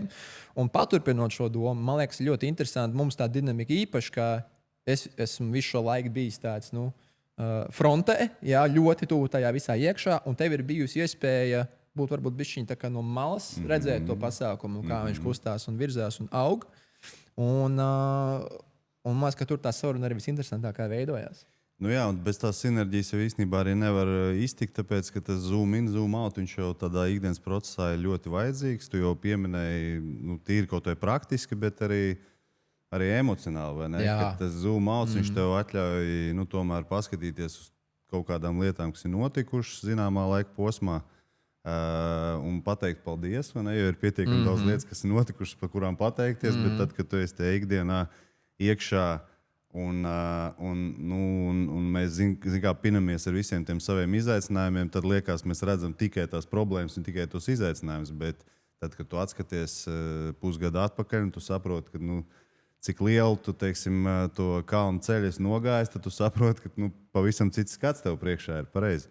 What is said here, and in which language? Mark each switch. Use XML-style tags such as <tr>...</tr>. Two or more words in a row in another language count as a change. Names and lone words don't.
<lv>Un paturpinot šo domu, man liekas ļoti interesanti, mums tā dinamika īpaši, ka es esmu visu šo laiku bijis tāds, frontē, ļoti tuvu tajā visā iekšā, un tev ir bijusi iespēja būt varbūt bišķiņ tā kā no malas, redzēt to pasākumu, kā viņš kustās un virzās un aug. Un man liekas, ka tur tā saruna arī visinteresantākā veidojās. Nu jā, un bez tās sinerģijas jau īstenībā arī nevar iztikt, tāpēc, ka tas</lv> <en>zoom in, zoom out,</en> <lv>viņš jau tādā ikdienas procesā ir ļoti vajadzīgs. Tu jau pieminēji, tīri kaut vai praktiski, bet arī emocionāli, vai ne? Kad tas</lv> <en>zoom out,</en> <lv>viņš tev atļauj, tomēr paskatīties uz kaut kādām lietām, kas ir notikušas zināmā laika posmā. Un pateikt paldies, vai ne? Jo ir pietiekami daudz lietas, kas ir notikušas, par kurām pateikties, bet tad, kad tu esi tajā ikdienā iekšā un mēs kā pinamies ar visiem tiem saviem izaicinājumiem, tad liekas, mēs redzam tikai tās problēmas un tikai tos izaicinājumus, bet tad, kad tu atskaties pusgadu atpakaļ un tu saproti, ka, cik lielu tu, teiksim, to kalnu ceļu esi nogājis, tad tu saproti, ka, pavisam cits skats tev priekšā ir pareizi.</lv>